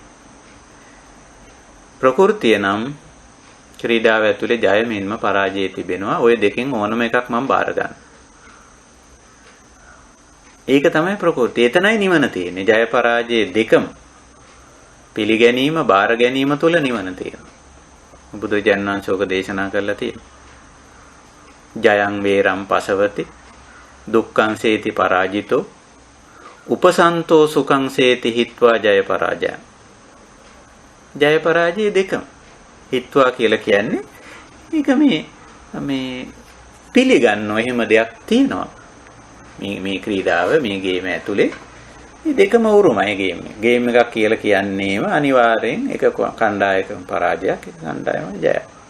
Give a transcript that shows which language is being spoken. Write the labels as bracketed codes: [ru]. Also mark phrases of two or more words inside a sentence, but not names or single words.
[si] ප්‍රകൃතිය නම් ක්‍රීඩාව ඇතුලේ ජය මෙන්ම පරාජය තිබෙනවා. ওই දෙකෙන් ඕනම එකක් මම බාර ගන්න. ඒක තමයි ප්‍රകൃතිය. එතනයි නිවන තියෙන්නේ. ජය පරාජය දෙකම පිළිගැනීම, බාර ගැනීම තුළ නිවන තියෙනවා. බුදුජානක වහන්සේ දේශනා කරලා තියෙනවා. [pi] ජයං වේරම් පසවති දුක්ඛං සේති පරාජිතෝ උපසන්තෝ සුඛං සේති හිත්වා ජය පරාජය. [si] ජය පරාජය දෙකම හිත්වා කියලා කියන්නේ මේක මේ පිළිගන්නව එහෙම දෙයක් තියෙනවා. මේ ක්‍රීඩාව මේ ගේම ඇතුලේ මේ දෙකම උරුමයි ගේම් එක. ගේම් එකක් කියලා කියන්නේම අනිවාර්යෙන් එක කණ්ඩායමක පරාජයක් එක කණ්ඩායමක ජයයක්.